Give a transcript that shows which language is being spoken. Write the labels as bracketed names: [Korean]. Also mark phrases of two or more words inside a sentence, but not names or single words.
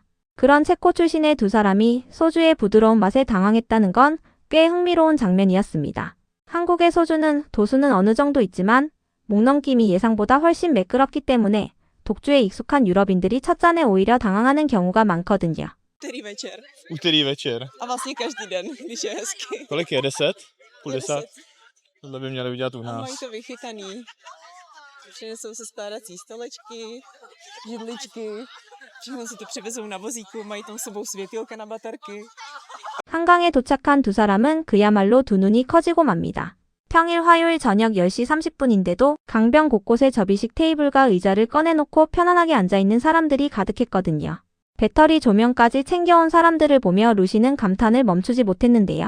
[Korean] 그런 체코 출신의 두 사람이 소주의 부드러운 맛에 당황했다는 건 꽤 흥미로운 장면이었습니다. 한국의 소주는 도수는 어느 정도 있지만 목 넘김이 예상보다 훨씬 매끄럽기 때문에 독주에 익숙한 유럽인들이 첫 잔에 오히려 당황하는 경우가 많거든요. [Czech] Úterý večer. Úterý večer. A vlastně každý den, když je hezky. Kolik je? 10? Půl 10? 10. Tohle by měli udělat u A nás. mají to vychytaný. Přinesou se skládací stolečky, židličky, všechno si to přivezou na vozíku, mají tam s sebou světýlka na baterky. [Korean] 한강에 도착한 두 사람은 그야말로 두 눈이 커지고 맙니다. 평일 화요일 저녁 10시 30분인데도 강변 곳곳에 접이식 테이블과 의자를 꺼내놓고 편안하게 앉아있는 사람들이 가득했거든요. 배터리 조명까지 챙겨온 사람들을 보며 루시는 감탄을 멈추지 못했는데요.